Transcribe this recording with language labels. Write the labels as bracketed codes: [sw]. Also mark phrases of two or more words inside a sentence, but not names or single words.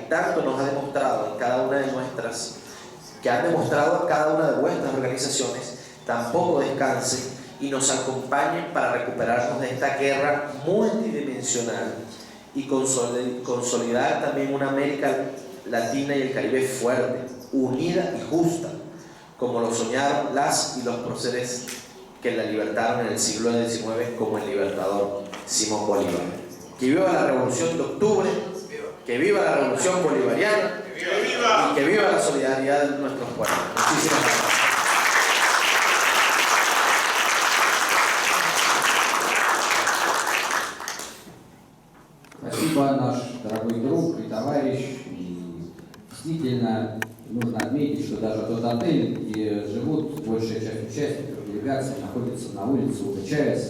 [es] tanto nos ha demostrado en cada una de nuestras, que han demostrado cada una de vuestras organizaciones, tampoco descanse y nos acompañen para recuperarnos de esta guerra multidimensional y consolidar también una América Latina y el Caribe fuerte, unida y justa, como lo soñaron las y los próceres que la libertaron en el siglo XIX, como el libertador Simón Bolívar. Que viva la Revolución de Octubre, que viva la Revolución Bolivariana y que viva la solidaridad de nuestros pueblos. Muchísimas gracias. [ru] Спасибо, наш дорогой друг и товарищ. И действительно нужно отметить, что даже тот отель, где живут большая часть участников делегации, находится на улице Чавеса.